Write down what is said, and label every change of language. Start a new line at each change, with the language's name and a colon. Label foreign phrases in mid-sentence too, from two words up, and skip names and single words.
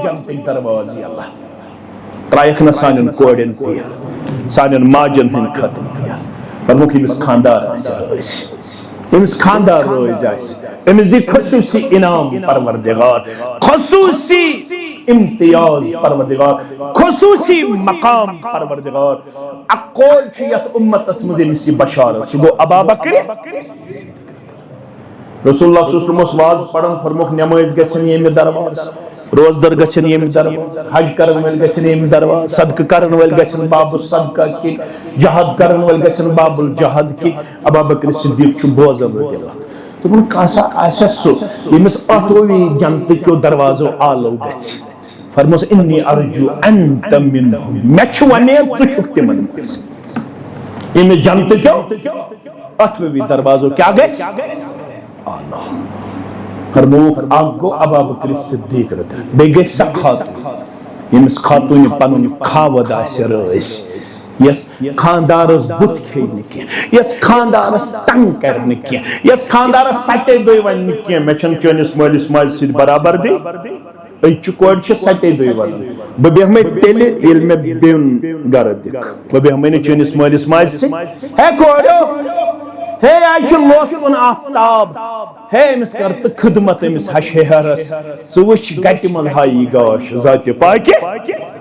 Kashmiri: جنتٕکۍ دروازٕ یلہٕ ترٛایکھ نہٕ سانٮ۪ن کورٮ۪ن تہِ سانٮ۪ن ماجن ہٕنٛدۍ خٲطرٕ تہِ فرموکھ ییٚمِس خاندار آسہِ رٲزۍ ییٚمِس خاندار رٲزۍ آسہِ أمِس دی خصوٗصی انعام پروردگار خصوٗصی امتیاز پروردگار خصوٗصی مقام پروردگار اکھ قول چھُ یتھ اُمتس منٛز ییٚمِس یہِ بشارت سُہ گوٚو ابا بکر رسول اللہ
Arabic: صلی اللہ علیہ وسلم
Kashmiri: اوس واز پران فرموکھ نمٲز گژھن ییٚمہِ دروازٕ روزدر گژھن ییٚمہِ دروازٕ حج کرن وٲلۍ گژھن ییٚمہِ دروازٕ صدقہٕ کرن وٲلۍ گژھن باب الصدقہ کِنۍ جہاد کرن وٲلۍ گژھن باب الجہاد کِنۍ ابا بکر صدیق چھُ بوزان
Arabic: رضی اللہ
Kashmiri: دوٚپُن کانٛہہ آسیا سُہ ییٚمِس 8 جنتٕکیو دروازو آلو گژھِ فرموس
Arabic: انی ارجو انت منہم
Kashmiri: مےٚ چھُ وۄمید ژٕ چھُکھ تِمن منٛز ییٚمِس جنتٕکیو 8 دروازو کیٛاہ گژھِ آلو فرموکھ اکھ گوٚو ابا بکر صدیق
Arabic: رضی اللہ
Kashmiri: بیٚیہِ گژھِ سۄ خاتوٗن ییٚمِس خاتوٗنہِ پنُن خاوند آسہِ رٲزۍ یس خاندارس بُتھ کھیٚیہِ نہٕ کینٛہہ یس خاندارس تنگ کرِ نہٕ کینٛہہ یس خاندارس ستے دۄہہِ ونہِ نہٕ کینٛہہ مےٚ چھنہٕ چٲنِس مٲلِس ماجہِ سۭتۍ برابردی أزچہِ کورِ چھِ ستے دۄہہِ ونان بہٕ بیٚہمے تیٚلہِ ییٚلہِ مےٚ بیٚون گرٕ دِکھ بہٕ بیٚہمے نہٕ چٲنِس مٲلِس ماجہِ سۭتۍ ہے کوریو ہے آیہِ چھُ لوسوُن آفتاب ہے أمِس کر تہٕ خدمت أمِس ہش ہیہرس ژٕ وٕچھ گٹہِ منٛز ہایی گاش ذاتہِ پاکہِ